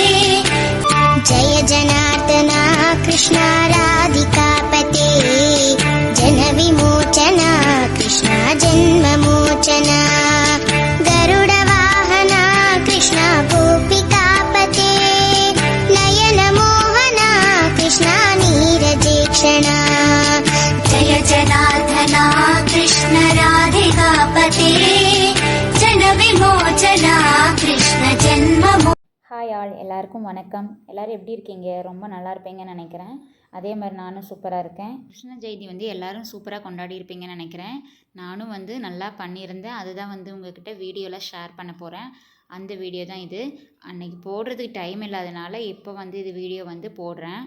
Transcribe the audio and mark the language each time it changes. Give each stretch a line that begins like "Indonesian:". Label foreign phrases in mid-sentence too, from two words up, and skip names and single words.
Sanskrit: जय जनार्दना कृष्णा राधिकापते जनविमोचना कृष्णा जन्ममोचना गरुडवाहना कृष्णा गोपिकापते नयनमोहना कृष्णा नीरजेक्षणा जय जनार्दना कृष्ण राधिकापते जनविमोचना कृष्ण जन्ममोचना.
English: hi all,
Tamil: எல்லாருக்கும் வணக்கம். எல்லோரும் எப்படி இருக்கீங்க? ரொம்ப நல்லா இருப்பீங்கன்னு நினைக்கிறேன். அதே மாதிரி நானும் சூப்பராக இருக்கேன். கிருஷ்ண ஜெயந்தி வந்து எல்லோரும் சூப்பராக கொண்டாடி இருப்பீங்கன்னு நினைக்கிறேன். நானும் வந்து நல்லா பண்ணியிருந்தேன். அதுதான் வந்து உங்கள்கிட்ட வீடியோவில் ஷேர் பண்ண போகிறேன். அந்த வீடியோ தான் இது. அன்றைக்கி போடுறதுக்கு டைம் இல்லாதனால இப்போ வந்து இது வீடியோ வந்து போடுறேன்.